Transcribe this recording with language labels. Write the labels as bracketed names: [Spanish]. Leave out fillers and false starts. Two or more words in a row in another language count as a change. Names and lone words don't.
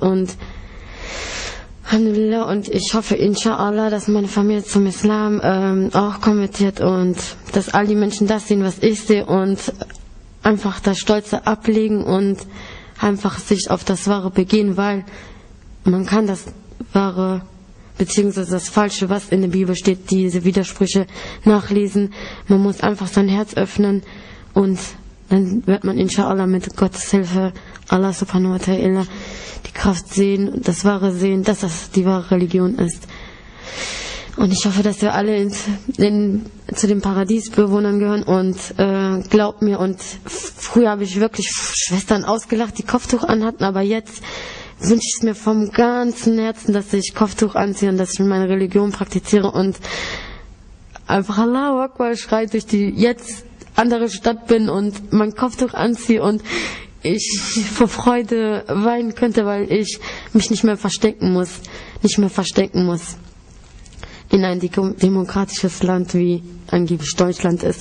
[German] Und Alhamdulillah, und ich hoffe inshallah, dass meine Familie zum Islam auch konvertiert und dass all die Menschen das sehen, was ich sehe, und einfach das Stolze ablegen und einfach sich auf das Wahre begehen, weil man kann das Wahre beziehungsweise das Falsche, was in der Bibel steht, diese Widersprüche nachlesen. Man muss einfach sein Herz öffnen, und dann wird man inshallah mit Gottes Hilfe, [Arabic] الله سبحانه وتعالى, [German] die Kraft sehen, das Wahre sehen, dass das die wahre Religion ist. Und ich hoffe, dass wir alle zu den Paradiesbewohnern gehören, und glaubt mir, und früher habe ich wirklich Schwestern ausgelacht, die Kopftuch anhatten, aber jetzt wünsche ich es mir vom ganzen Herzen, dass ich Kopftuch anziehe und dass ich meine Religion praktiziere und einfach [Arabic] الله أكبر [German] schreit durch die jetzt andere Stadt bin und mein Kopftuch anziehe und ich vor Freude weinen könnte, weil ich mich nicht mehr verstecken muss in ein demokratisches Land, wie angeblich Deutschland ist.